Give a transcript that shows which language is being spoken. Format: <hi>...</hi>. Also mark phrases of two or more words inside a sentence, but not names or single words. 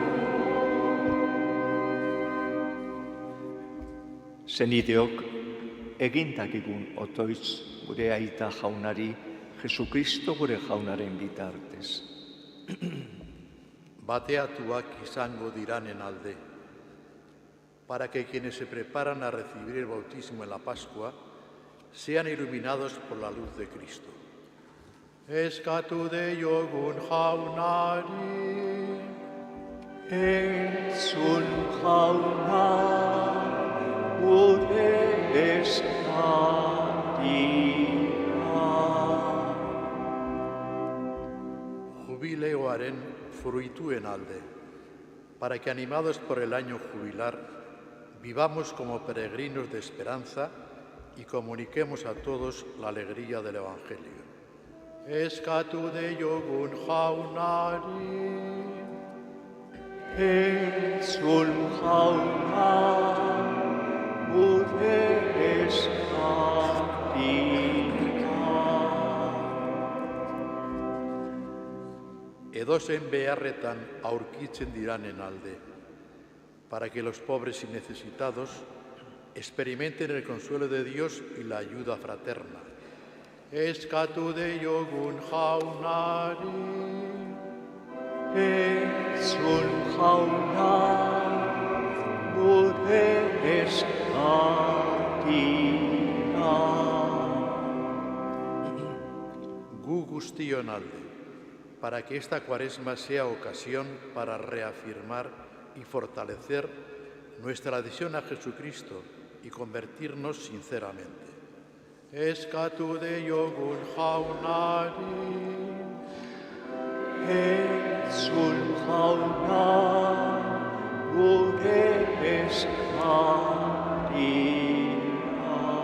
<eu>Zenideok, egindakigun otoitz gure aita jaunari, Jesukristo gure jaunaren bitartez. Bateatuak izango diranen alde,</eu> <es>para que quienes se preparan a recibir el bautismo en la Pascua sean iluminados por la luz de Cristo.</es> <eu>Eskatu deiogun jaunari, Entzun jauna, gure eskaria. Jubileoaren fruituen alde,</eu> <es>para que animados por el año jubilar, vivamos como peregrinos de esperanza y comuniquemos a todos la alegría del Evangelio.</es> <eu>Eskatu deiogun jaunari, Entzun jauna, gure eskaria. edozen beharretan aurkitzen diranen alde,</eu> <es>para que los pobres y necesitados experimenten el consuelo de Dios y la ayuda fraterna.</es> <eu>Eskatu deiogun jaunari, Entzun jauna, gure eskaria. gu guztion alde,</eu> <es>para que esta cuaresma sea ocasión para reafirmar y fortalecer nuestra adhesión a Jesucristo y convertirnos sinceramente.</es> <eu>Eskatu deiogun jaunari, Entzun jauna, gure eskaria.</eu>